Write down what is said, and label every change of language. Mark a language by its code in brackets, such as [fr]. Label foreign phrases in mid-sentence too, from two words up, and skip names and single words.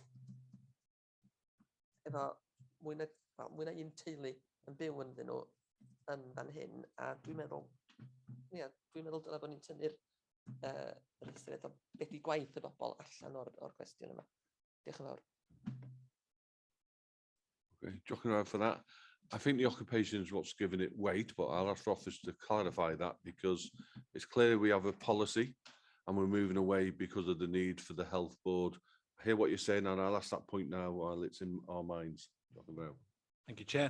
[cy] efo mwy na un teulu yn byw ynddyn nhw yn fan hyn, a dwi'n meddwl dylai bod ni'n tynnu'r ystyriaeth o beth i gwaith y bobl allan o'r cwestiwn yma. Diolch yn fawr. Okay, diolch yn fawr [en] for that. I think the occupation is what's given it weight, but I'll ask the office to clarify that because it's clear we have a policy and we're moving away because of the need for the health board. I hear what you're saying, and I'll ask that point now while it's in our minds. Thank you, Chair.